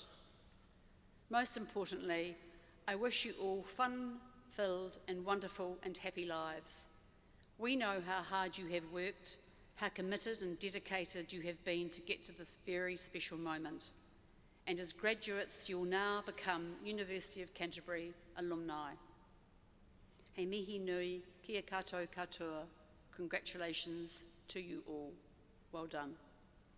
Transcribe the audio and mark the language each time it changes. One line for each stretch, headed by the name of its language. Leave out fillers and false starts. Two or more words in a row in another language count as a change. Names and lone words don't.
English: Most importantly, I wish you all fun-filled and wonderful and happy lives. We know how hard you have worked, how committed and dedicated you have been to get to this very special moment. And as graduates, you will now become University of Canterbury alumni.
Māori: He mihi nui, kia koutou katoa.
English: Congratulations to you all. Well done.